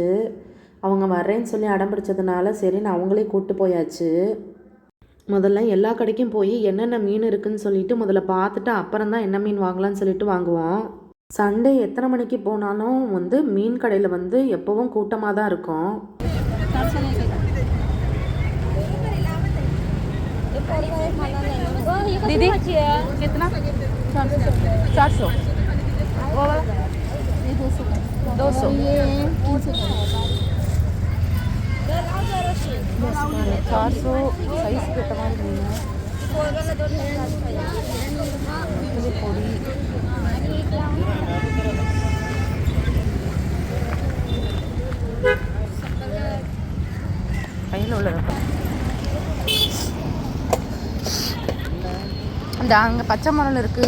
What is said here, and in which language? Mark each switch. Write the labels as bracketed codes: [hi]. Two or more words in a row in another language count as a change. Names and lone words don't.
[ta] அவங்க வர்றேன்னு சொல்லி அடம் பிடிச்சதுனால சரின்னு அவங்களே கூப்பிட்டு போயாச்சு. முதல்ல எல்லா கடைக்கும் போய் என்னென்ன மீன் இருக்குதுன்னு சொல்லிட்டு முதல்ல பார்த்துட்டு அப்புறம் தான் என்ன மீன் வாங்கலான்னு சொல்லிட்டு வாங்குவோம். சண்டே எத்தனை மணிக்கு போனாலும் மீன் கடையில் எப்போவும் கூட்டமாக தான் இருக்கும். [hi] दीदी कितना 400 200 400 साइज के टमाटर नहीं है [ta] பொடி கையில் உள்ளது. இந்த அங்கே பச்சை மரம் இருக்குது.